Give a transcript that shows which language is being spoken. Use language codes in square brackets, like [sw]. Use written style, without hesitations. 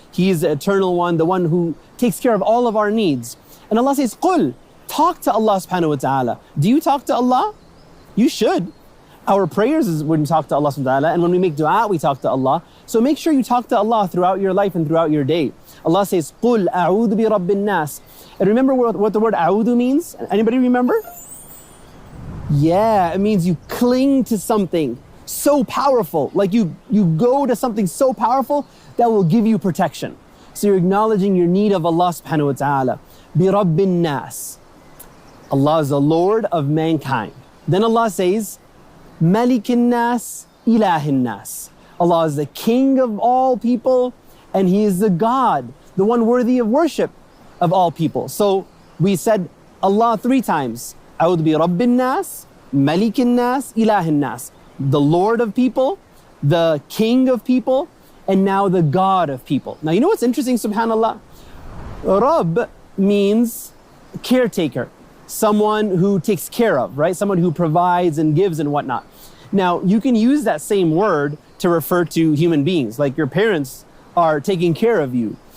[en] He is the eternal one, the one who takes care of all of our needs. And Allah says, قُلْ, talk to Allah subhanahu wa ta'ala. Do you talk to Allah? You should. Our prayers is when we talk to Allah subhanahu wa ta'ala, and when we make dua, we talk to Allah. So make sure you talk to Allah throughout your life and throughout your day. Allah says, [ar] قُلْ أَعُوذُ بِرَبِّ النَّاسِ. [en] And remember what the word a'udhu means? Anybody remember? Yeah, it means you cling to something so powerful. Like you go to something so powerful that will give you protection. So you're acknowledging your need of Allah subhanahu wa ta'ala. [ar] بِرَبِّ النَّاسِ. [en] Allah is the Lord of mankind. Then Allah says, [ar] مَلِكِ النَّاسِ إِلَهِ النَّاسِ. [en] Allah is the King of all people, and He is the God, the one worthy of worship of all people. So we said Allah 3 times. [ar] أعوذ برب الناس, ملك الناس, إله الناس. [en] The Lord of people, the King of people, and now the God of people. Now you know what's interesting, subhanAllah? Rabb means caretaker, someone who takes care of, right? Someone who provides and gives and whatnot. Now you can use that same word to refer to human beings, like your parents are taking care of you.